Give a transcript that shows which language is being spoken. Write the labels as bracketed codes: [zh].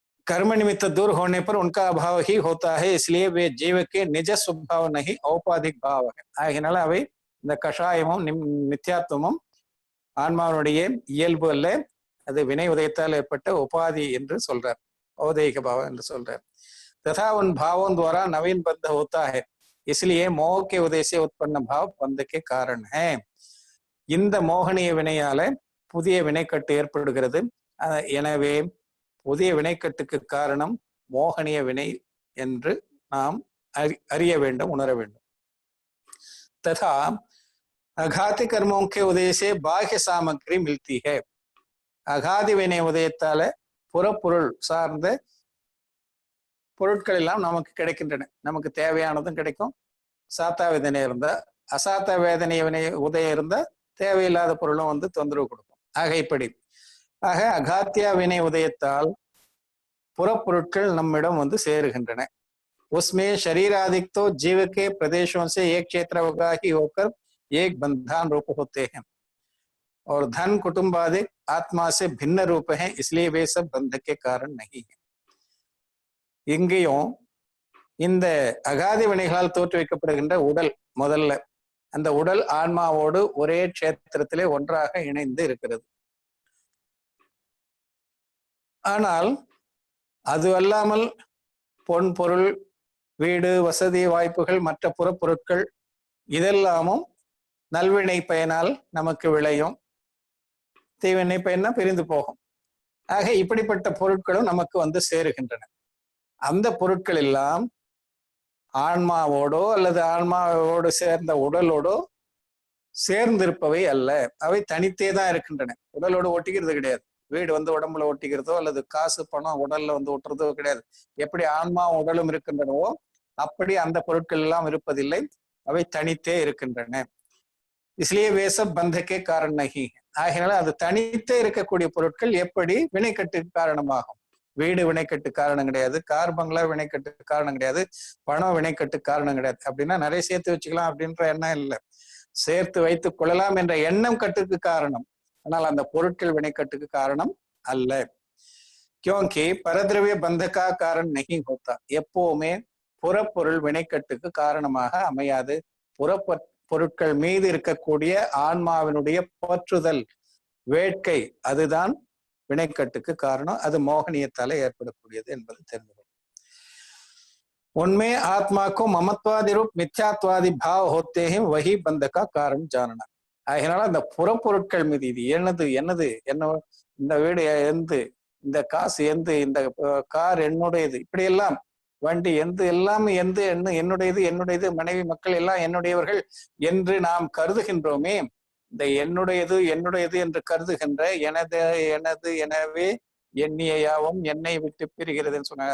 [hi] कर्म निमित्त दूर होने पर उनका अभाव ही होता है, इसलिए वे जीव के निज स्वभाव नहीं औपाधिक भाव है. [ta] ஆகினால அவை இந்த கஷாயமும் மித்யாத்துவமும் ஆன்மாவுடைய இயல்பு அல்ல, அது வினை உதயத்தால் ஏற்பட்ட உபாதி என்று சொல்றார், औदैहिक भाव என்று சொல்றார். [hi] तथा उन भावों द्वारा नवीन बंध होता है, इसलिए मोह के उदय से उत्पन्न भाव बंध के कारण है. [ta] இந்த மோகனிய வினையால புதிய வினைக்கட்டு ஏற்படுகிறது. எனவே புதிய வினைக்கட்டுக்கு காரணம் மோகனிய வினை என்று நாம் அறிய வேண்டும், உணர வேண்டும். [hi] तथा अघाती कर्मों के उदय से बाह्य सामग्री मिलती है. [ta] அகாதி வினை உதயத்தால புறப்பொருள் சார்ந்த பொருட்கள் எல்லாம் நமக்கு கிடைக்கின்றன. நமக்கு தேவையானதும் கிடைக்கும். சாத்தா வேதனை இருந்தா, அசாத்தா வேதனை வினை உதயம் இருந்தா தேவையில்லாத பொருளும் தொந்தரவு கொடுக்கும். ஆக இப்படி அகாத்தியா வினை உதயத்தால் புறப்பொருட்கள் நம்மிடம் சேருகின்றன. [hi] उसमें शरीरादिक तो जीव के प्रदेशों से एक क्षेत्रवगाही होकर एक बंधन रूप होते हैं और धन कुटुंबादिक आत्मा से भिन्न रूप हैं, इसलिए वे सब बंध के कारण नहीं है. [ta] இங்கேயும் இந்த அகாதி வினைகளால் தோற்றுவிக்கப்படுகின்ற உடல், முதல்ல அந்த உடல் ஆன்மாவோடு ஒரே க்ஷேத்திரத்திலே ஒன்றாக இணைந்து இருக்கிறது. ஆனால் அது அல்லாமல் பொன் பொருள், வீடு, வசதி வாய்ப்புகள், மற்ற புறப்பொருட்கள் இதெல்லாமும் நல்வினை பயனால் நமக்கு விளையும், தீவினை பயனா பிரிந்து போகும். ஆக இப்படிப்பட்ட பொருட்களும் நமக்கு சேருகின்றன. அந்த பொருட்கள் எல்லாம் ஆன்மாவோடோ அல்லது ஆன்மாவோடு சேர்ந்த உடலோடோ சேர்ந்திருப்பவை அல்ல, அவை தனித்தே தான் இருக்கின்றன. உடலோடு ஒட்டிக்கிறது கிடையாது. வீடு உடம்புல ஒட்டிக்கிறதோ அல்லது காசு பணம் உடல்ல ஒட்டுறதோ கிடையாது. எப்படி ஆன்மா உடலும் இருக்கின்றனவோ அப்படி அந்த பொருட்கள் எல்லாம் இருப்பதில்லை, அவை தனித்தே இருக்கின்றன. [hi] इसलिए वे सब बंध के कारण नहीं है. [ta] ஆகையால அது தனித்தே இருக்கக்கூடிய பொருட்கள் எப்படி வினைக்கட்டுக்கு காரணமாகும்? வீடு வினைக்கட்டு காரணம் கிடையாது, கார் பங்களா வினைக்கட்டு காரணம் கிடையாது, பணம் வினைக்கட்டு காரணம் கிடையாது. அப்படின்னா நிறைய சேர்த்து வச்சுக்கலாம் அப்படின்ற எண்ணம் இல்லை. சேர்த்து வைத்துக் கொள்ளலாம் என்ற எண்ணம் கட்டுக்கு காரணம், ஆனால் அந்த பொருட்கள் வினைக்கட்டுக்கு காரணம் அல்ல. [hi] क्योंकि परद्रव्य बंध का कारण नहीं होता. [ta] எப்பவுமே புறப்பொருள் வினைக்கட்டுக்கு காரணமாக அமையாது. பொருட்கள் மீது இருக்கக்கூடிய ஆன்மாவினுடைய பற்றுதல், வேட்கை, அதுதான் வினைக்கட்டுக்கு காரணம். அது மோகனியத்தால ஏற்படக்கூடியது என்பது தெரிந்து. [hi] उनमें आत्मा को ममत्वादि रूप मिथ्यात्वादि भाव होते हैं, वही बंध का कारण जानना. [ta] அதனால அந்த புறப்பொருட்கள் மீது இது என்னது என்னது என்ன, இந்த வீடு எந்து, இந்த காசு எந்து, இந்த கார் என்னுடையது, இப்படி எல்லாம் வண்டி எந்த, எல்லாம் எந்த என்னுடையது, என்னுடையது, மனைவி மக்கள் எல்லாம் என்னுடையவர்கள் என்று நாம் கருதுகின்றோமே, இந்த என்னுடையது என்னுடையது என்று கருதுகின்ற எனது எனது எனவே எண்ணிய யாவும் என்னை விட்டு பிரிகிறதுன்னு சொன்னாங்க.